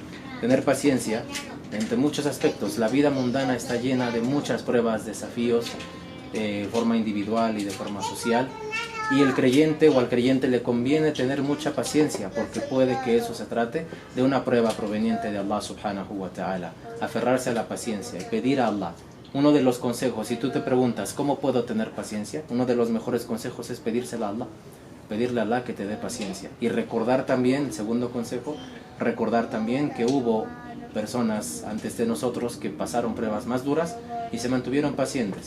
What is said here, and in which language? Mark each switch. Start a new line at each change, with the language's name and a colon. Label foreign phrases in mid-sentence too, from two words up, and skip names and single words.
Spanish: Tener paciencia entre muchos aspectos. La vida mundana está llena de muchas pruebas, desafíos, de forma individual y de forma social. Y el creyente o al creyente le conviene tener mucha paciencia, porque puede que eso se trate de una prueba proveniente de Allah
Arabic: سبحانه وتعالى.
Spanish: Aferrarse a la paciencia y pedir a Allah. Uno de los consejos, si tú te preguntas ¿cómo puedo tener paciencia? Uno de los mejores consejos es pedírsela a Allah. Pedirle a Allah que te dé paciencia. Y recordar también, el segundo consejo, recordar también que hubo personas antes de nosotros que pasaron pruebas más duras y se mantuvieron pacientes.